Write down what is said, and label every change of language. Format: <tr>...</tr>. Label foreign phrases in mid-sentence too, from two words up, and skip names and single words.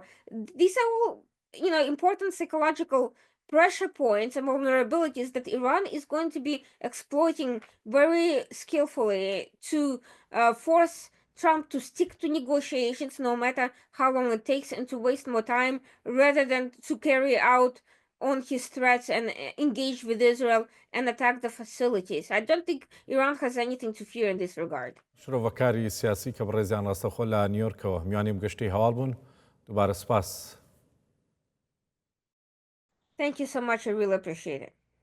<en>These are all, important psychological pressure points and vulnerabilities that Iran is going to be exploiting very skillfully to force Trump to stick to negotiations no matter how long it takes, and to waste more time rather than to carry out on his threats and engage with Israel and attack the facilities. I don't think Iran has anything to fear in this regard.</en> <ckb>شرۆڤەکاری سیاسی کە بەڕێزیان ڕاستەخۆ لە نیویۆرکەوە میوانیم گەشتی هەواڵ بوون دووبارە سپاس.</ckb> <en>Thank you so much. I really appreciate it.</en>